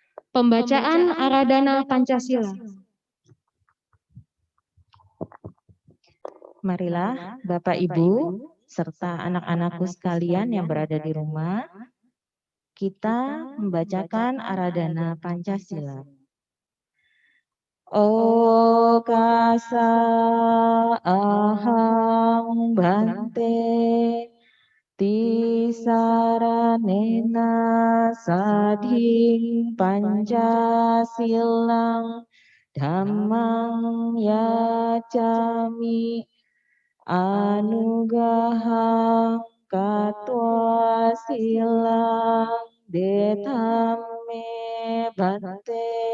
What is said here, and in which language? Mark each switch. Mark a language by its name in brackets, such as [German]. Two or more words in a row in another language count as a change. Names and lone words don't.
[Indonesian] Pembacaan Aradana Pancasila. Marilah Bapak Ibu serta anak-anakku sekalian yang berada di rumah, kita membacakan Aradana Pancasila. [Pali] Okasa ahang bante tisaranena sadhing Pancasilang dhammang yacami anugahang katwa silang detame bante